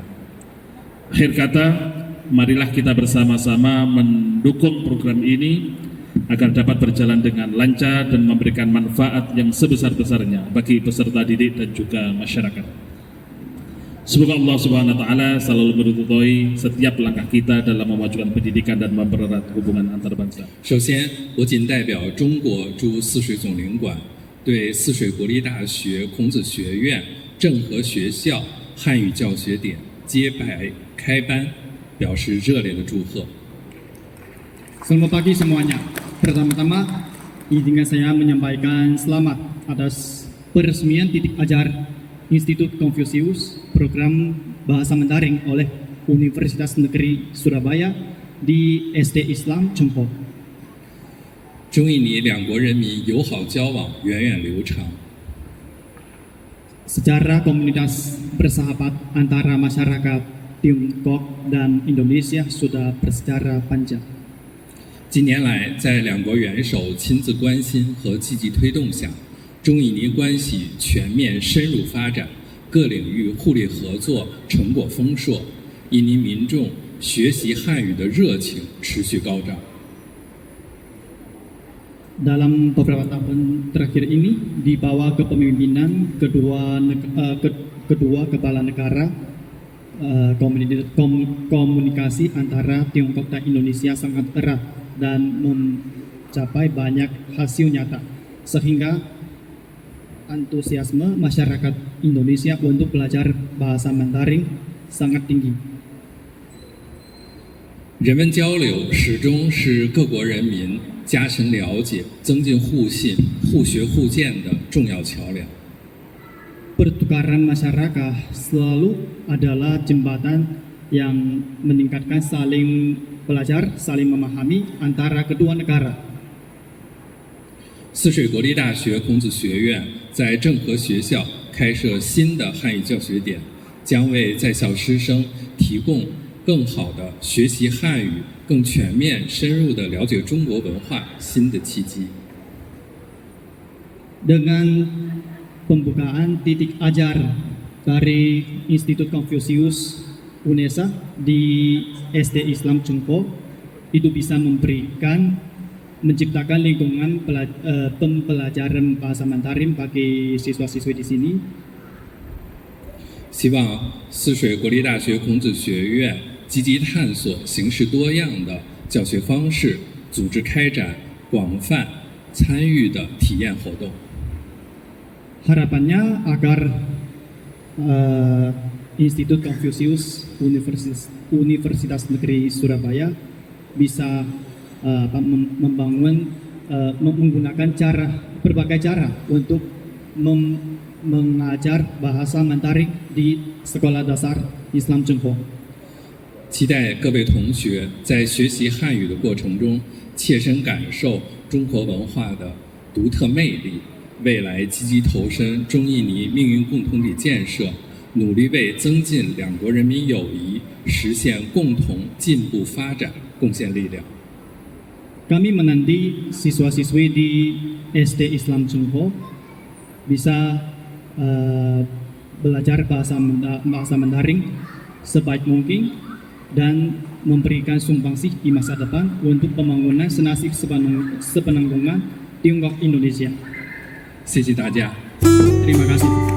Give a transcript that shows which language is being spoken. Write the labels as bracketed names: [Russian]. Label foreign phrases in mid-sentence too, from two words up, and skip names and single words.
[Indonesian] Akhir kata, marilah kita bersama-sama mendukung program ini agar dapat berjalan dengan lancar dan memberikan manfaat yang sebesar-besarnya bagi peserta didik dan juga masyarakat. Semoga [Arabic] الله سبحانه وتعالى [Indonesian] selalu meridhoi setiap langkah kita dalam memajukan pendidikan dan mempererat hubungan antar bangsa. [Chinese] 首先，我谨代表中国驻泗水总领馆对泗水国立大学孔子学院正和学校汉语教学点揭牌开班表示热烈的祝贺。 [Indonesian] Selamat pagi semuanya. Pertama-tama, izinkan saya menyampaikan selamat atas peresmian titik ajar Institut Confucius program Bahasa Mandarin oleh Universitas Negeri Surabaya di SD Islam Cengho. [Chinese] 中印尼两国人民友好交往源远流长。 [Indonesian] Secara komunitas bersahabat antara masyarakat Tiongkok dan Indonesia sudah bersejarah panjang. [Chinese] 近年来，在两国元首亲自关心和积极推动下，中印尼关系全面深入发展，各领域互利合作成果丰硕，印尼民众学习汉语的热情持续高涨。 [Indonesian] Dalam beberapa tahun terakhir ini, di bawah kepemimpinan kedua kepala negara, komunikasi antara Tiongkok dan Indonesia sangat erat dan mencapai banyak hasil nyata, sehingga antusiasme masyarakat Indonesia untuk belajar bahasa Mandarin sangat tinggi. [Chinese] 人文交流始终是各国人民加深了解、增进互信、互学互鉴的重要桥梁。 [Indonesian] Pertukaran masyarakat selalu adalah jembatan yang meningkatkan saling belajar, saling memahami antara kedua negara. [Chinese] 泗水国立大学孔子学院在正和学校开设新的汉语教学点，将为在校师生提供更好的学习汉语、更全面、深入的了解中国文化新的契机。 [Indonesian] Dengan pembukaan titik ajar dari Institut Confucius UNESA di SD Islam Cengho, itu bisa menciptakan lingkungan pembelajaran bahasa Mandarin bagi siswa-siswi di sini. [Chinese] 希望泗水国立大学孔子学院积极探索形式多样的教学方式，组织开展广泛参与的体验活动。 [Indonesian] Harapannya agar Institut Confucius Universitas Negeri Surabaya bisa menggunakan berbagai cara untuk mengajar bahasa Mandarin di Sekolah Dasar Islam Cengho. [Chinese] 期待各位同学在学习汉语的过程中，切身感受中国文化的独特魅力。未来积极投身中印尼命运共同体建设，努力为增进两国人民友谊、实现共同进步发展贡献力量。 [Indonesian] Kami menanti siswa-siswi di SD Islam Cengho bisa belajar bahasa Mandarin sebaik mungkin dan memberikan sumbangsih di masa depan untuk pembangunan senasib sepenanggungan Tiongkok Indonesia. [Chinese] 谢谢大家。 [Indonesian] Terima kasih.